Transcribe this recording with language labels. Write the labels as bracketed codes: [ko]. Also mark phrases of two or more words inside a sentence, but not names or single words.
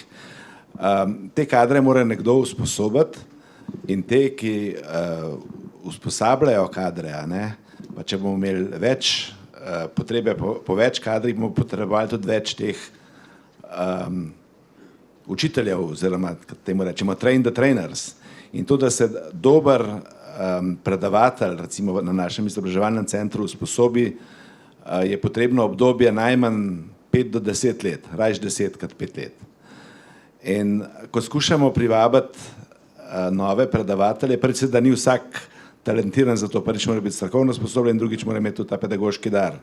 [sl] Te kadre mora nekdo usposobiti in te, ki usposabljajo kadre, ne, pa če bomo imeli več potrebe po več kadrih, bomo potrebovali tudi več teh učiteljev, oziroma temu rečemo [en] train the trainers. [sl] In to, da se dober predavatelj, recimo na našem izobraževalnem centru usposobi, je potrebno obdobje najmanj 5 do 10 let, rajš 10 krat 5 let. In ko skušamo privabiti nove predavatelje, predvsem, da ni vsak talentiran za to, prvič mora biti strokovno sposobljen, drugič mora imeti tudi ta pedagoški dar.